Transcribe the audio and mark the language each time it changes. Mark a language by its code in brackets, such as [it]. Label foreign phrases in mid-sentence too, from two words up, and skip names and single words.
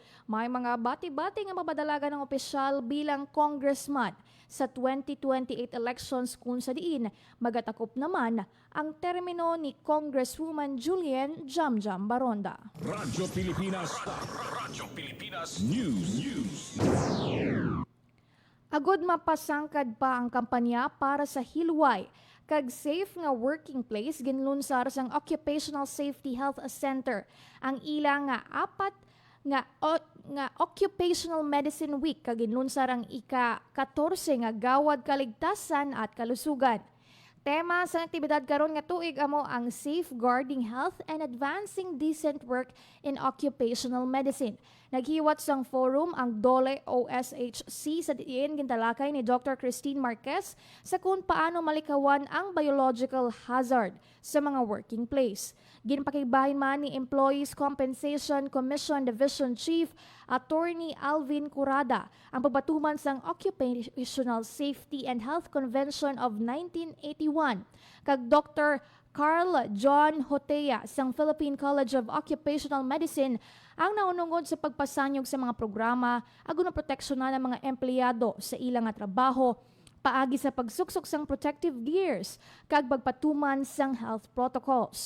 [hil] May mga bati-bati nga mabadalagan ng opisyal bilang congressman sa 2028 elections kung sa diin magatakop naman ang termino ni Congresswoman Julian Jamjam Baronda. Radyo Pilipinas. Radyo Pilipinas News. Agod mapasangkad pa ang kampanya para sa Hilway kag safe nga [en] working place [hil] ginlunsar sang Occupational Safety Health Center ang ilang nga apat nga Occupational Medicine Week kag ginlunsar ang ika-14 nga gawad kaligtasan at kalusugan. Tema sa aktibidad karon nga tuig amo ang Safeguarding Health and Advancing Decent Work in Occupational Medicine. Naghiwat sang forum ang DOLE OSHC sa diin gintalakay ni Dr. Christine Marquez sa kung paano malikawan ang biological hazard sa mga [en] working place. [hil] Ginpakibahin man ni Employees Compensation Commission Division Chief Attorney Alvin Curada ang pagbatuman sang Occupational Safety and Health Convention of 1981 kag Dr. Carl John Hotea sang Philippine College of Occupational Medicine ang naunungod sa pagpasanyog sa mga programa agon proteksyonan ng mga empleyado sa ilang nga trabaho paagi sa pagsuksok sang [en] protective gears [hil] kag pagpatuman sang [en] health protocols.